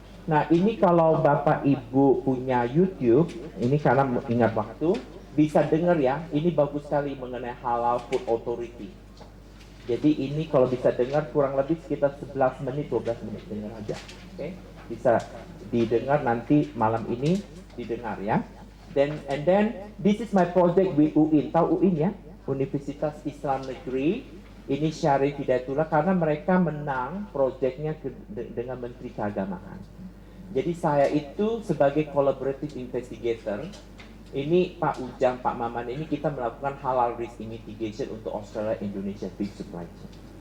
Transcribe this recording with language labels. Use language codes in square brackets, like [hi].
[id] Nah, ini kalau Bapak Ibu punya YouTube, ini karena ingat waktu, bisa dengar ya, ini bagus sekali mengenai Halal Food Authority. Jadi ini kalau bisa dengar kurang lebih sekitar 11 menit, 12 menit dengar aja. Oke, bisa didengar nanti malam ini, didengar ya. [en] And then this is my project with UIN. [id] Tahu UIN ya? Universitas Islam Negeri. Ini Syarif Hidayatullah karena mereka menang proyeknya dengan Menteri Keagamaan. Jadi saya itu sebagai collaborative investigator, ini Pak Ujang, Pak Maman, ini kita melakukan halal risk mitigation untuk Australia Indonesia Beef Supply Chain.